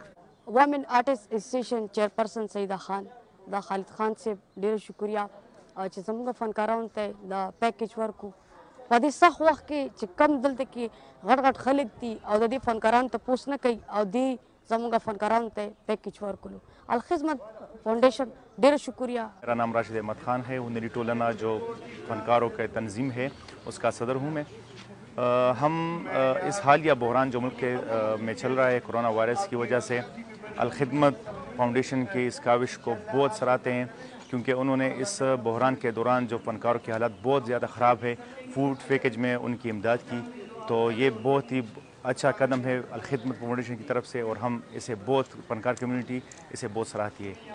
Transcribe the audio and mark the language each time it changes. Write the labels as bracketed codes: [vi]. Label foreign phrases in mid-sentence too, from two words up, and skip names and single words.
[ps] وومن آرټسټ اسوسییشن چیرپرسن سیده خان، دا خالد خان صاحب ډېره شکریه چې زموږ فنکارانو ته دا پیکیج ورکړو په دې سخت وخت کې چې کم دلته کې غټ خلک دي او د دې فنکارانو تپوس نه کوي او دې زموږ فنکارانو ته پیکیج ورکړو. [ur] الخدمت فاؤنڈیشن ڈھیر شکریہ. میرا نام راشد احمد خان ہے۔ ہنری ٹولنا جو فنکاروں کا تنظیم ہے اس کا صدر ہوں میں. ہم اس حالیہ بحران جو ملک کے میں چل رہا ہے کورونا وائرس کی وجہ سے الخدمت فاؤنڈیشن کی اس کاوش کو بہت سراہتے ہیں، کیونکہ انہوں نے اس بحران کے دوران جو فنکاروں کی حالت بہت زیادہ خراب ہے, [en] food package [ur] میں ان کی امداد کی، تو یہ بہت ہی اچھا قدم ہے الخدمت فاؤنڈیشن کی طرف سے اور ہم اسے بہت فنکار کمیونٹی اسے بہت سراہتی ہے.